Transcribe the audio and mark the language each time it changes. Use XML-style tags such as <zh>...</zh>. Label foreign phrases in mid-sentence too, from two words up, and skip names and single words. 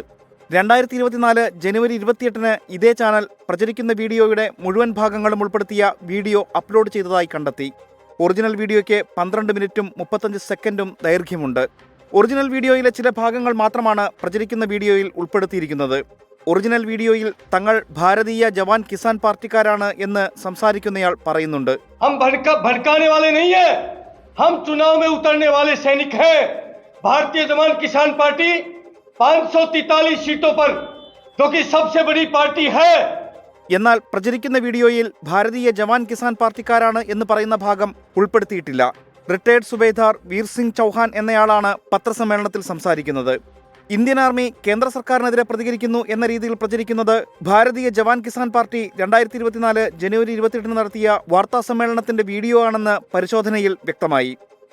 <ml>2024 ജനുവരി 28-ന് ഇതേ ചാനൽ പ്രചരിക്കുന്ന വീഡിയോയുടെ മുഴുവൻ ഭാഗങ്ങളും ഉൾപ്പെടുത്തിയ വീഡിയോ അപ്ലോഡ് ചെയ്തതായി കണ്ടെത്തി. ഒറിജിനൽ വീഡിയോയ്ക്ക് 12 മിനിറ്റും 35 സെക്കൻഡും ദൈർഘ്യമുണ്ട്. ഒറിജിനൽ വീഡിയോയിലെ ചില ഭാഗങ്ങൾ മാത്രമാണ് പ്രചരിക്കുന്ന വീഡിയോയിൽ ഉൾപ്പെടുത്തിയിരിക്കുന്നത്. ഒറിജിനൽ വീഡിയോയിൽ തങ്ങൾ ഭാരതീയ ജവാൻ കിസാൻ പാർട്ടിക്കാരാണ് എന്ന് സംസാരിക്കുന്നയാൾ പറയുന്നുണ്ട്.</ml> <hi>हम भड़काने वाले नहीं है, हम चुनाव में उतरने वाले सैनिक हैं. भारतीय जवान किसान पार्टी 543 सीटों पर जो कि सबसे बड़ी पार्टी है.</hi> <ml>എന്നാൽ പ്രചരിക്കുന്ന വീഡിയോയിൽ ഭാരതീയ ജവാൻ കിസാൻ പാർട്ടിക്കാരാണ് എന്ന് പറയുന്ന ഭാഗം ഉൾപ്പെടുത്തിയിട്ടില്ല. റിട്ടയർഡ് സുബേദാർ വീർ സിംഗ് ചൗഹാൻ എന്നയാളാണ് പത്രസമ്മേളനത്തിൽ സംസാരിക്കുന്നത്. ഇന്ത്യൻ ആർമി കേന്ദ്ര സർക്കാരിനെതിരെ പ്രതികരിക്കുന്നു എന്ന രീതിയിൽ പ്രചരിക്കുന്നത് ഭാരതീയ ജവാൻ കിസാൻ പാർട്ടി 2024 ജനുവരി 28-ന് നടത്തിയ വാർത്താ സമ്മേളനത്തിന്റെ വീഡിയോ ആണെന്ന് പരിശോധനയിൽ വ്യക്തമായി.</ml>